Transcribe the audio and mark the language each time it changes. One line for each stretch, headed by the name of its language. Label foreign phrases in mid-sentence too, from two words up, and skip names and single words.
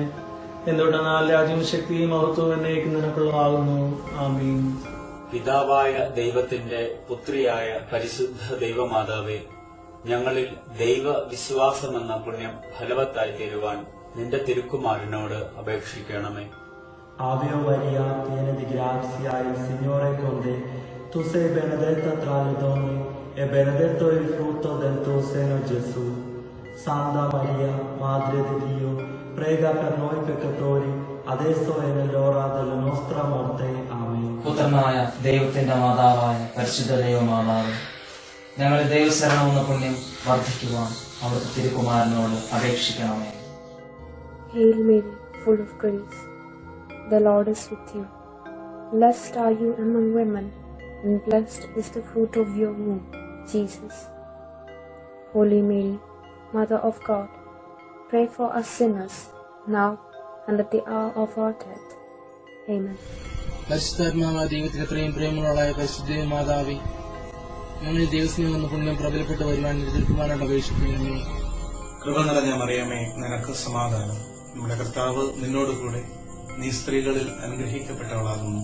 Malayalam: എന്തുകൊണ്ടെന്നാൽ രാജ്യവും ശക്തിയും മഹത്വവും എന്നേക്കും നിനക്കുള്ളതാകുന്നു. ആമീൻ. പിതാവായ ദൈവത്തിന്റെ പുത്രിയായ പരിശുദ്ധ ദൈവമാതാവേ, ഞങ്ങളിൽ ദൈവ വിശ്വാസമെന്ന പുണ്യം ഫലവത്തായി തീരുവാൻ നിന്റെ തിരുക്കുമാരനോട് അപേക്ഷിക്കണമേ.
Italian: Ave Maria, piena di grazia, il Signore è con te. Tu sei benedetta tra le donne e benedetto il frutto del tuo seno, Gesù. Santa Maria, Madre di Dio, prega per noi peccatori, adesso e nell'ora della nostra morte. Amen.
Malayalam: പുത്രനായ ദൈവത്തിന്റെ മാതാവായ പരിശുദ്ധ ദൈവമാതാവ്, ഞങ്ങളുടെ ദൈവശരണമെന്ന പുണ്യം വർദ്ധിക്കുവാൻ അവിടുത്തെ തിരുക്കുമാരനോട് അപേക്ഷിക്കണമേ.
English: Hail Mary, full of grace, the Lord is with you. Blessed are you among women, and blessed is the fruit of your womb, Jesus. Holy Mary, Mother of God, pray for us sinners, now and at the hour of our death. Amen.
Malayalam: പരിശുദ്ധാത്മാവായ ദൈവത്തിൽ എത്രയും പ്രേമങ്ങളായ പരിശുദ്ധ മാതാവേ, ഞങ്ങൾ ദൈവസ്നേഹം എന്ന പുണ്യം പ്രബലപ്പെട്ട് വരുവാൻ എതിർക്കുവാനായിട്ട് അപേക്ഷിക്കുന്നു. കൃപ നിറഞ്ഞ മറിയമേ, നിനക്ക് സമാധാനം. നമ്മുടെ കർത്താവ് നിന്നോടുകൂടെ, നീ സ്ത്രീകളിൽ അനുഗ്രഹിക്കപ്പെട്ടവളാകുന്നു.